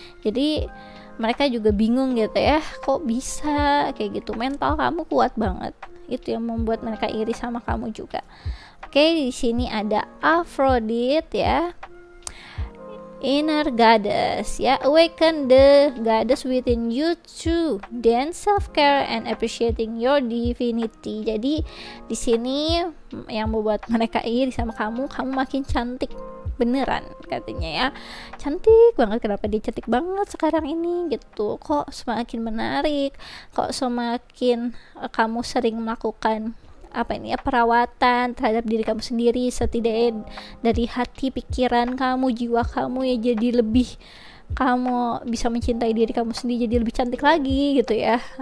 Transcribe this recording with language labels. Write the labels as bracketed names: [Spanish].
[Indonesian] Jadi mereka juga bingung gitu ya, kok bisa kayak gitu. Mental kamu kuat banget, itu yang membuat mereka iri sama kamu juga. Oke, di sini ada Aphrodite ya, [English] inner goddess ya, awaken the goddess within you to dance self-care and appreciating your divinity. [Indonesian] Jadi di sini yang membuat mereka iri sama kamu makin cantik beneran katanya ya, cantik banget. Kenapa dia cantik banget sekarang ini gitu, kok semakin menarik, kok semakin kamu sering melakukan perawatan terhadap diri kamu sendiri, setidaknya dari hati, pikiran kamu, jiwa kamu ya jadi lebih, kamu bisa mencintai diri kamu sendiri, jadi lebih cantik lagi gitu ya.